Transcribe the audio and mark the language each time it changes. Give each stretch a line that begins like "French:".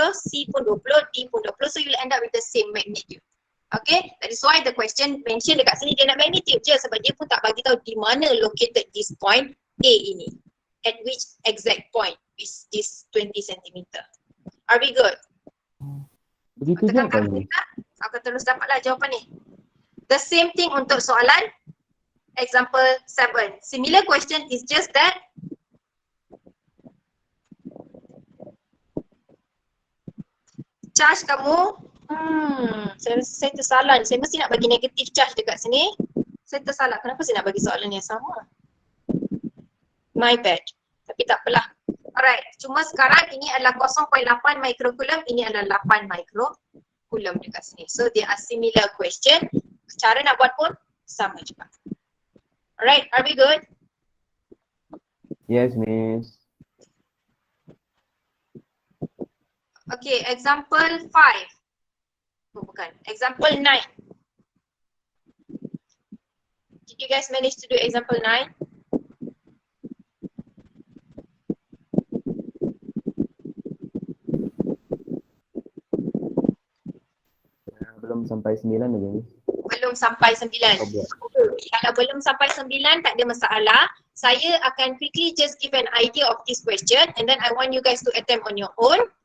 English: C pun 20, D pun 20. So you will end up with the same magnitude. Okay, that is why the question mention
Malay: dekat sini dia nak magnitude je sebab dia pun tak bagi tahu di mana
English: located this point A
Malay: ini.
English: At which exact point is this 20 cm. Are we good?
Malay: Begitu je kan ni? Aku terus dapatlah jawapan ni.
English: The same thing
Malay: untuk soalan
English: example 7. Similar question is just that charge kamu,
Malay: saya tersalah. Saya mesti nak bagi negative charge dekat sini. Saya tersalah. Kenapa saya nak bagi soalan yang sama?
English: My bad.
Malay: Tapi tak apalah. Alright. Cuma sekarang ini adalah 0.8 microcoulomb. Ini adalah 8 microcoulomb dekat sini.
English: So they are similar question.
Malay: Cara nak buat pun sama juga. Alright.
English: Are we good? Yes, Miss. Okay. Example 5. Oh, bukan. Example 9. Did you guys manage to do example 9?
Malay: sampai 9 aja ni. Belum sampai 9. Kau buat. Kalau belum sampai 9 tak ada masalah. Saya akan
English: quickly just give an idea of this question and then I want you guys to attempt on your own.